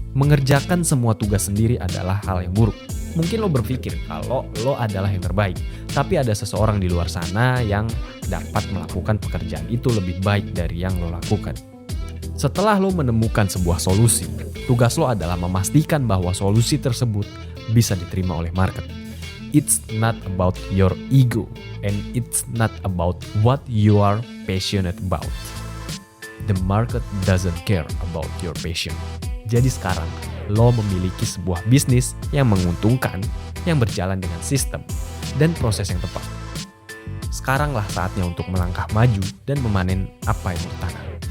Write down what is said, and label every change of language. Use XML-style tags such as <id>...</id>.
<id>Mengerjakan semua tugas sendiri adalah hal yang buruk. Mungkin lo berpikir kalau lo adalah yang terbaik, tapi ada seseorang di luar sana yang dapat melakukan pekerjaan itu lebih baik dari yang lo lakukan. Setelah lo menemukan sebuah solusi, tugas lo adalah memastikan bahwa solusi tersebut bisa diterima oleh market.</id> <en>It's not about your ego and it's not about what you are passionate about. The market doesn't care about your passion.</en> <id>Jadi sekarang, lo memiliki sebuah bisnis yang menguntungkan, yang berjalan dengan sistem dan proses yang tepat. Sekaranglah saatnya untuk melangkah maju dan memanen apa yang ditanam.</id>